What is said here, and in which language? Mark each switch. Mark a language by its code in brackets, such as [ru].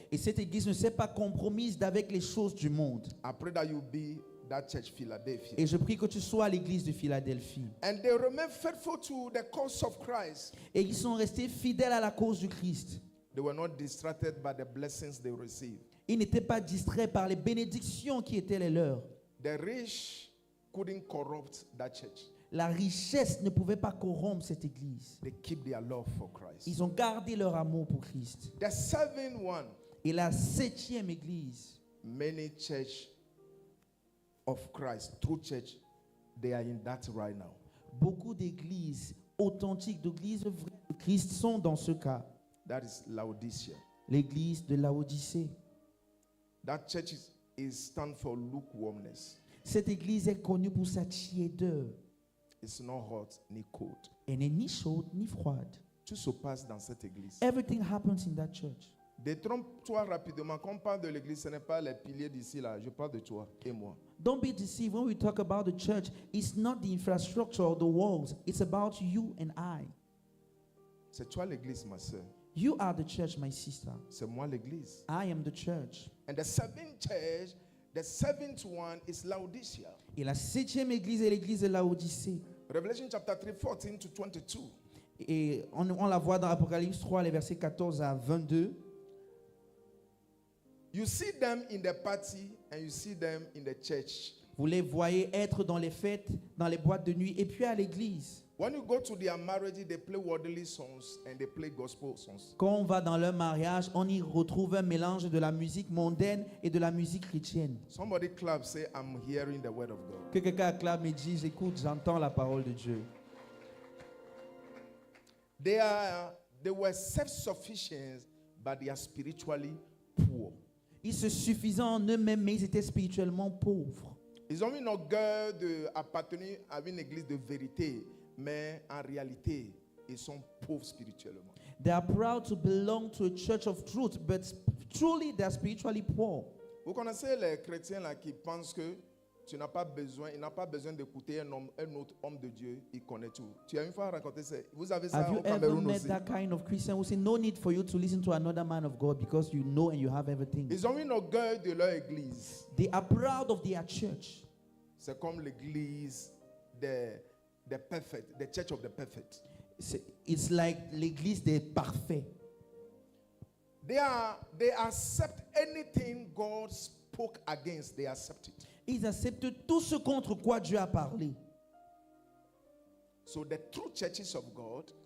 [fr] Et cette église ne s'est pas compromise avec les choses du monde. [en] I pray that you be that church, Philadelphia. [fr] Et je prie que tu sois à l'église de Philadelphie. [en] And they remain faithful to the cause of Christ. [fr] Et ils sont restés fidèles à la cause du Christ. [en] They were not distracted by the blessings they received. [fr] Ils n'étaient pas distraits par les bénédictions qui étaient les leurs. [en] The rich couldn't corrupt that church. [fr] La richesse ne pouvait pas corrompre cette église. [en] They keep their love for Christ. [fr] Ils ont gardé leur amour pour Christ. [en] The seventh one, [fr] Et la 7e église, [en] many church of Christ, true church, they are in that right now. [fr] beaucoup d'églises authentiques, d'églises vraies de Christ sont dans ce cas. [en] That is Laodicea. [fr] L'église de Laodicée. [en] That church is stand for lukewarmness. [fr] Cette église est connue pour sa tiédeur. [en] It's not hot ni cold. [fr] Elle n'est ni chaude ni froide. Tout se passe dans cette église. [en] Everything happens in that church. [fr] Détrompe-toi rapidement. Quand on parle de l'église, ce n'est pas les piliers d'ici là. Je parle de toi et moi. [en] Don't be deceived when we talk about the church. It's not the infrastructure or the walls. It's about you and I. [fr] C'est toi l'église, ma soeur. [en] You are the church, my sister. [fr] C'est moi l'église. [en] I am the church. And the seventh church, the seventh one is Laodicea. [fr] Et la 7e église est l'église de Laodicée. [en] Revelation chapter 3, 14 to 22. [fr] Et on la voit dans Apocalypse 3, les versets 14 à 22. [en] You see them in the party and you see them in the church. [fr] Vous les voyez être dans les fêtes, dans les boîtes de nuit et puis à l'église. [en] When you go to their marriage, they play worldly songs and they play gospel songs. [fr] Quand on va dans leur mariage, on y retrouve un mélange de la musique mondaine et de la musique chrétienne. [en] Somebody clap, say, I'm hearing the word of God. [fr] Que quelqu'un acclame et dise, écoute, j'entends la parole de Dieu. [en] They were self-sufficient, but they are spiritually poor. [fr] Ils se suffisaient en eux-mêmes, mais ils étaient spirituellement pauvres. Ils ont une orgueil d'appartenir à une église de vérité, mais en réalité, ils sont pauvres spirituellement. [en] They are proud to belong to a church of truth, but truly they are spiritually poor. [fr] Vous connaissez les chrétiens là qui pensent que il n'a pas besoin d'écouter un autre homme de Dieu, il connaît tout. Tu as une fois raconté ça. Vous avez ça [en] Have you [fr] au [en] ever [fr] Cameroun [en] met [fr] aussi. [en] that kind of Christian who say, no need for you to listen to another man of God because you know and you have everything? [fr] Ils ont une orgueil de leur église. [en] They are proud of their church. [fr] C'est comme l'église des perfect, [en] the church of the perfect. It's like [fr] l'église des parfaits. [en] They accept anything God spoke against, they accept it. [fr] Ils acceptent tout ce contre quoi Dieu a parlé. [en] So the true churches of God,